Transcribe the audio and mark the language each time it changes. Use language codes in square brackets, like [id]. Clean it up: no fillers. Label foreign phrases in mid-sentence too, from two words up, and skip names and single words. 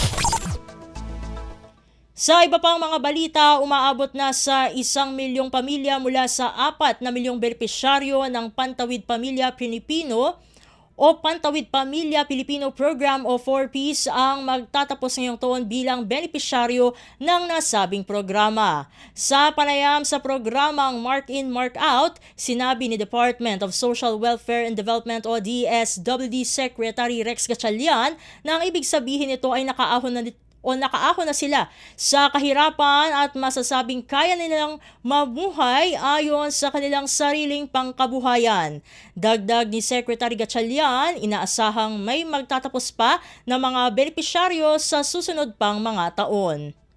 [tl] Sa iba pang mga balita, umaabot na sa 1 milyong pamilya mula sa 4 na milyong benepisyaryo ng Pantawid Pamilya Pilipino o Pantawid Pamilya Pilipino Program o 4Ps ang magtatapos ngayong taon bilang benepisyaryo ng nasabing programa. Sa panayam sa programang Mark In, Mark Out, sinabi ni Department of Social Welfare and Development o DSWD Secretary Rex Gatchalian na ang ibig sabihin nito ay nakaahon na sila sa kahirapan at masasabing kaya nilang mabuhay ayon sa kanilang sariling pangkabuhayan. Dagdag ni Secretary Gatchalian, inaasahang may magtatapos pa ng mga benepisyaryo sa susunod pang mga taon.